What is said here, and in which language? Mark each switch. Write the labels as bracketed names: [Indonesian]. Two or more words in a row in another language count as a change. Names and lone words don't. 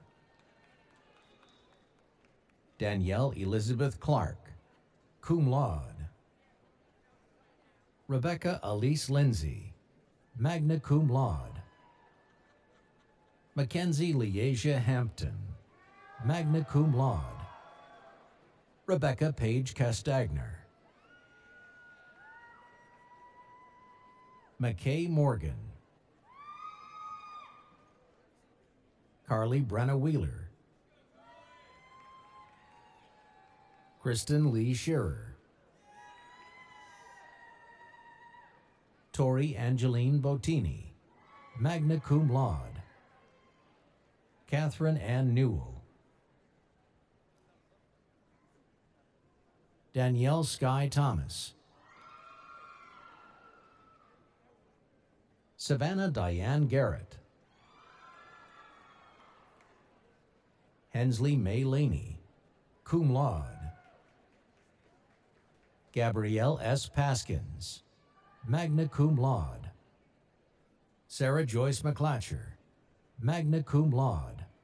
[English] Danielle Elizabeth Clark, [Latin] cum laude. [English] Rebecca Elise Lindsay, [Latin] magna cum laude. [English] Mackenzie Leasia Hampton, [Latin] magna cum laude. [English] Rebecca Page Castagner, McKay Morgan, Carly Brenna Wheeler, Kristen Lee Shearer, Tori Angeline Bottini, [Latin] magna cum laude. [English] Catherine Ann Newell, Danielle Sky Thomas, Savannah Diane Garrett, Hensley May Laney, [Latin] cum laude. [English] Gabrielle S. Paskins, [Latin] magna cum laude. [English] Sarah Joyce McClatcher, [Latin] magna cum laude.